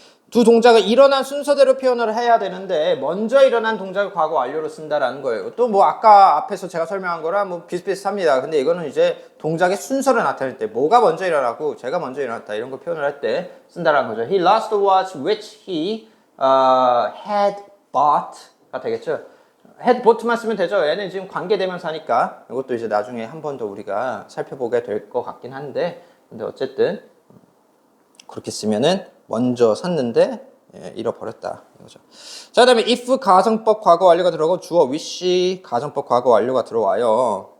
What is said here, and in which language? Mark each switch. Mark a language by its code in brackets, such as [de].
[ko] 두 동작을 일어난 순서대로 표현을 해야 되는데 먼저 일어난 동작을 과거 완료로 쓴다라는 거예요. 또 뭐 아까 앞에서 제가 설명한 거랑 뭐 비슷비슷합니다. 근데 이거는 이제 동작의 순서를 나타낼 때 뭐가 먼저 일어나고 제가 먼저 일어났다 이런 거 표현을 할 때 쓴다라는 거죠. [en] He lost the watch which he had bought가 되겠죠. had bought [ko] 만 쓰면 되죠. 얘는 지금 관계대명사니까 이것도 이제 나중에 한 번 더 우리가 살펴보게 될 것 같긴 한데, 근데 어쨌든 그렇게 쓰면은 먼저 샀는데 잃어버렸다 이거죠. 자, 그다음에 if 가정법 과거 완료가 들어가고 주어 wish 가정법 과거 완료가 들어와요.